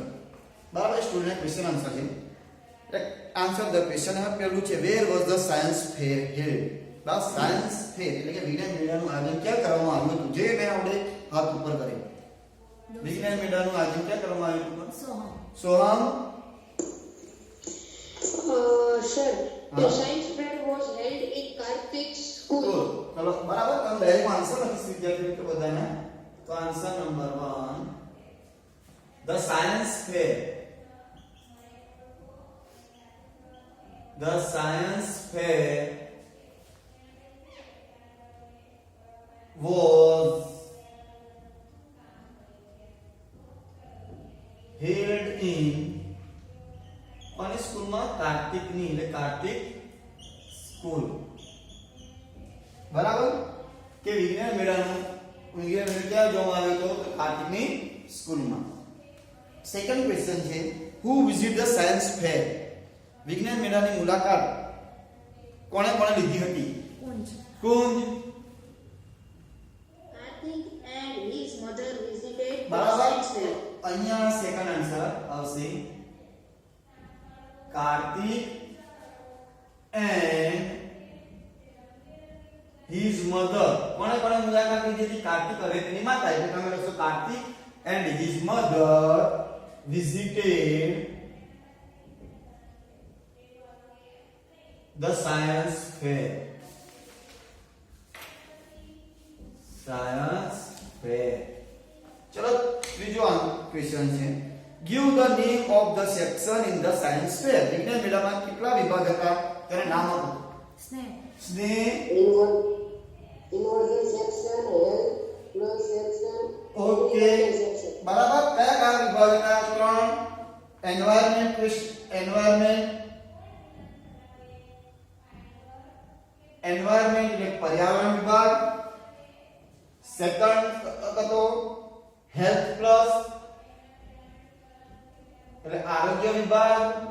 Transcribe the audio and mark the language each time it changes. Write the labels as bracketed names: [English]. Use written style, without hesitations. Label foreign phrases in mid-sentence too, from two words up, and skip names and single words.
[Gujarati] બરાબર, [English] student question answer [Gujarati] છે. [English] Answer the question [Gujarati] એમાં પહેલું છે [English] where was the science fair held. [Gujarati] બસ [English] science fair [Gujarati] એટલે કે વિજ્ઞાન મેળાનું આયોજન ક્યાં કરવામાં આવ્યું હતું? જે મેં આપણે હાથ ઉપર કર્યું. વિજ્ઞાન મેળાનું આયોજન ક્યાં કરવામાં આવ્યું હતું? સોહમ. [English] Sir, the science fair was held in Karthik school. [Gujarati] ચલો બરાબર, તમે [English] direct answer [Gujarati] લખી વિદ્યાર્થી મિત્રો બધાને. [English] તો answer number 1 the science fair. The science fair was held in [Gujarati] કોની સ્કૂલમાં? કાર્તિકની, એટલે કાર્તિક સ્કૂલ. બરાબર, કે વિજ્ઞાન મેળાનું ક્યાં જોવામાં આવ્યું તો કાર્તિકની સ્કૂલમાં. [English] second question છે who visit the science fair. [Gujarati] વિજ્ઞાન મેળાની મુલાકાત કોણે કોણે લીધી હતી? કુંજ. [English] Karthik and his mother visited the [Gujarati] બરાબર, [English] science fair. અહીંયા second answer આવશે કાર્તિક and his mother. [Gujarati] કોણે કોણે મુલાકાત લીધી હતી? કાર્તિક અને તેની માતા. એટલે તમે લખશો [English] Kartik and his mother visited the science fair. Science fair. [Gujarati] ચલો ત્રીજો ક્વેશ્ચન છે [English] give the name of the section in the science fair. [Gujarati] વિજ્ઞાન મેળામાં કેટલા વિભાગ હતા તેને નામ આપો. સ્નેહ. [English] Inorganic section, health, blood section. [Gujarati] ઓકે, બરાબર. કયા કયા વિભાગના? 3. એન્વાયરમેન્ટ એટલે પર્યાવરણ વિભાગ. સેકન્ડ હતો [English] health plus [Gujarati] એટલે આરોગ્ય વિભાગ.